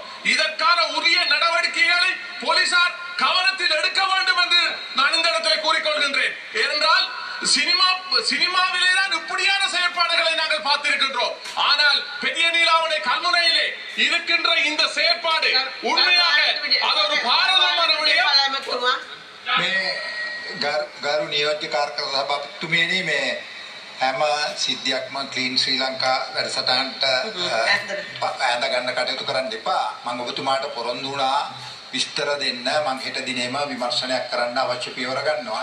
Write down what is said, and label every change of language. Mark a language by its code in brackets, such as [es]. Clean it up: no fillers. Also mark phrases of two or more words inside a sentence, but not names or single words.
[ta] இதற்கான உரிய நடவடிக்கைகளை போலீசார் கவனத்தில் எடுக்க வேண்டும் என்று நான் இந்த இடத்தில் கூறிக்கொள்கின்றேன். ஏனென்றால் சினிமாவிலே தான் இப்படியான செயற்பாடுகளை நாங்கள் பார்த்திருக்கின்றோம். ஆனால் பெரிய நீலாவணை கல்முனையிலே இருக்கின்ற இந்த செயற்பாடு உண்மையாக அது ஒரு பாரதமான விடயம். [si] ගරු නියෝජ්‍ය කාර්යකාර සභාපතිතුමියනි මේ හැම සිද්ධියක්ම ක්ලීන් ශ්‍රී ලංකා වැඩසටහනට ඈඳ ගන්න කටයුතු කරන්න එපා. මම ඔබතුමාට පොරොන්දු වුණා විස්තර දෙන්න. මම හෙට දිනේම විමර්ශනයක් කරන්න අවශ්‍ය පියවර ගන්නවා.